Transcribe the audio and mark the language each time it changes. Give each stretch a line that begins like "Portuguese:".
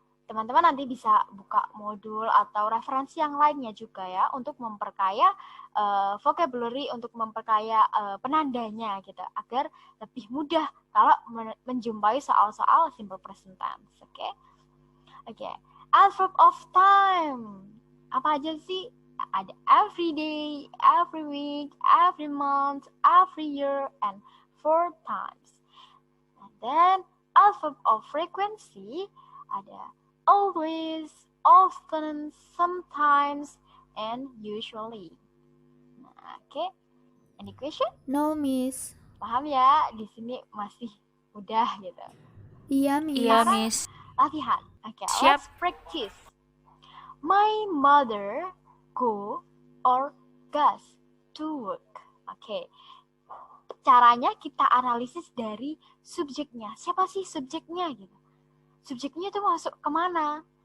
Indonesian: Teman-teman nanti bisa buka modul atau referensi yang lainnya juga ya untuk memperkaya vocabulary, untuk memperkaya penandanya gitu, agar lebih mudah kalau menjumpai soal-soal simple present tense. Oke. Adverb of time. Apa aja sih?
English: Ada every day, every week, every month, every year, and 4 times. And then adverb of frequency ada always, often, sometimes, and usually. Nah, oke. Any question? No, Miss.
Indonesian: Paham ya? Di sini masih mudah gitu. Iya, Miss. Iya, Miss. Latihan. Oke, Siap.
English: let's practice. My mother go or goes to work. Oke.
Indonesian: Caranya kita analisis dari subjeknya. Siapa sih subjeknya gitu? Subjeknya itu masuk kemana?